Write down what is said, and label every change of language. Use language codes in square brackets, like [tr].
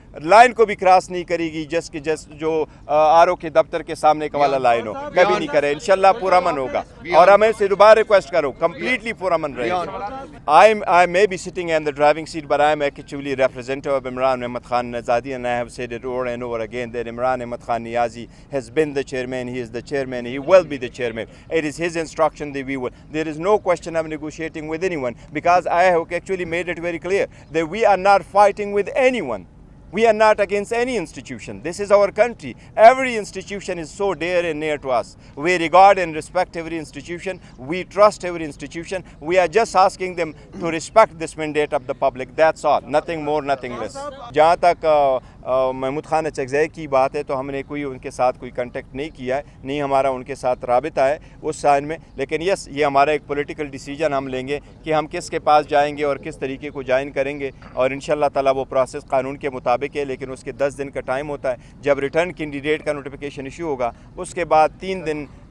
[ur] Line کو بھی cross نہیں کرے گی جو RO کے دفتر کے سامنے کا والا لائن ہو، کبھی نہیں کرے، انشاءاللہ پرامن ہوگا، اور ہمیں سے دوبارہ ریکویسٹ کرو کمپلیٹلی پرامن رہے۔ [en] I may be sitting in the driving seat, but I am actually representative of Imran Ahmad Khan Niazi, and I have said it over and over again that Imran Ahmad Khan Niazi has been the chairman, he is the chairman, he will be the chairman. It is his instruction that we will. There is no question of negotiating with anyone, because I have actually made it very clear that we are not fighting with anyone. We are not against any institution. This is our country. Every institution is so dear and near to us. We regard and respect every institution. We trust every institution. We are just asking them to respect this mandate of the public. That's all. Nothing more, nothing less. [ur] جہاں تک محمود خان اچکزئی کی بات ہے تو ہم نے کوئی ان کے ساتھ کوئی کنٹیکٹ نہیں کیا ہے، نہیں ہمارا ان کے ساتھ رابطہ ہے اس سائن میں، لیکن یس یہ ہمارا ایک پولیٹیکل ڈیسیجن ہم لیں گے کہ ہم کس کے پاس جائیں گے اور کس طریقے کو جوائن کریں گے، اور انشاءاللہ تعالیٰ وہ پروسیس قانون کے مطابق ہے، لیکن اس کے 10 دن کا ٹائم ہوتا ہے۔ جب ریٹرن کینڈیڈیٹ کا نوٹیفیکیشن ایشو ہوگا اس کے بعد 3 دن